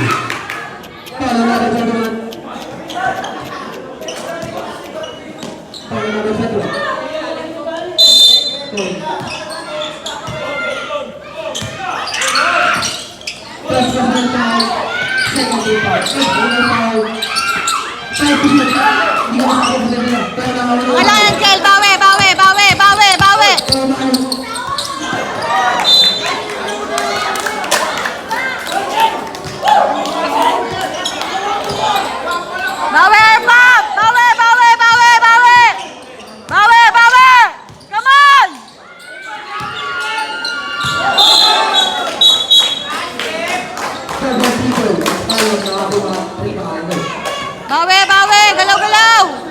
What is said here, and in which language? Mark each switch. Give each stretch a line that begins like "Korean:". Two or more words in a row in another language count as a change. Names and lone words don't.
English: Foul number 21. Foul number 21. First personal foul, second team foul. First personal foul. 5 to shoot.
Filipino: Hindi ko makakapag sa nila. Pero nakawala. Wala yan, Jel! Bawi! Bawi,
English: air pump!
Filipino: Bawi!
English: Come on!
Filipino: Bawi! Galaw!